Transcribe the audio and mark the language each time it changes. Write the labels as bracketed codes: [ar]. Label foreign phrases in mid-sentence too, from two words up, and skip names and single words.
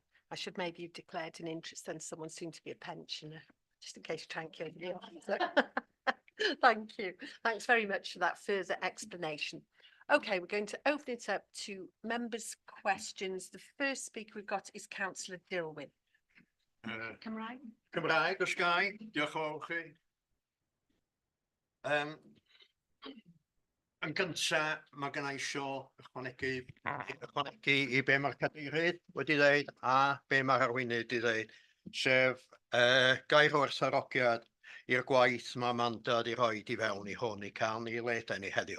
[en] I should maybe have declared an interest and someone soon to be a pensioner, just in case you try and kill the answer. Thank you. Thanks very much for that further explanation. Okay, we're going to open it up to members' questions. The first speaker we've got is Councillor Dilwyn. [cy] Cymraeg? Cymraeg, os gai. Diolch yn fawr chi. Yn gynta, mae gen I isio ychwanegu i be mae'r cadeirydd wedi dweud a be mae'r arweinydd wedi dweud, sef gair o werthfawrogiad i'r gwaith mae Amanda wedi rhoi i fewn i hwn i cael ni leidau ni heddiw.